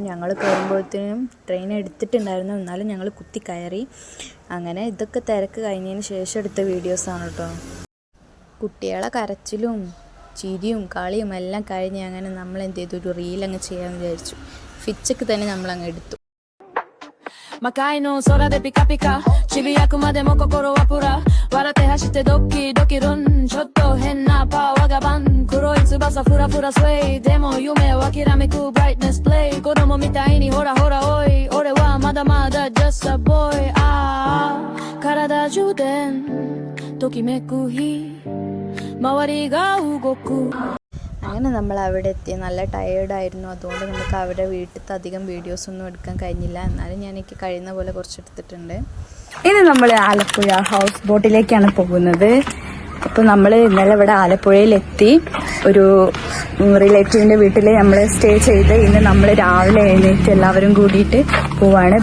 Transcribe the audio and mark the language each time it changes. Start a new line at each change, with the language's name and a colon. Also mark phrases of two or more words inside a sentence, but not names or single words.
Malayalam: ഞങ്ങൾ കയറുമ്പോഴത്തേനും ട്രെയിൻ എടുത്തിട്ടുണ്ടായിരുന്നു, എന്നാലും ഞങ്ങൾ കുത്തി കയറി. അങ്ങനെ ഇതൊക്കെ തിരക്ക് കഴിഞ്ഞതിന് ശേഷം എടുത്ത വീഡിയോസാണ് കേട്ടോ. കുട്ടികളെ കരച്ചിലും ചിരിയും കളിയും എല്ലാം കഴിഞ്ഞ് അങ്ങനെ നമ്മൾ എന്ത് ചെയ്തു, ഒരു റീൽ അങ്ങ് ചെയ്യാമെന്ന് വിചാരിച്ചു. ഫിച്ചക്ക് തന്നെ നമ്മളങ്ങ് എടുത്തു.
Japanese: 魔界の空でピカピカ渋谷区までも心はプラ笑って走ってドキドキrunちょっと変なパわがばん黒い翼ふらふらswayでも夢はきらめく
English: brightness play
Japanese: 子供みたいにほらほらおい俺はまだまだ
English: just a boy
Japanese: あ体充電ときめく日周りが動く.
Malayalam: അങ്ങനെ നമ്മൾ അവിടെ എത്തി. നല്ല ടയേർഡായിരുന്നു, അതുകൊണ്ട് നമുക്ക് അവിടെ വീട്ടിലത്തെ അധികം വീഡിയോസൊന്നും എടുക്കാൻ കഴിഞ്ഞില്ല. എന്നാലും ഞാൻ എനിക്ക് കഴിയുന്ന പോലെ കുറച്ചെടുത്തിട്ടുണ്ട്. ഇനി നമ്മൾ ആലപ്പുഴ ഹൗസ് ബോട്ടിലേക്കാണ് പോകുന്നത്. അപ്പോൾ നമ്മൾ ഇന്നലെ ഇവിടെ ആലപ്പുഴയിലെത്തി. ഒരു റിലേറ്റീവിൻ്റെ വീട്ടിൽ നമ്മൾ സ്റ്റേ ചെയ്ത് ഇന്ന് നമ്മൾ രാവിലെ എഴുന്നേറ്റ് എല്ലാവരും കൂടിയിട്ട് പോവാണ്.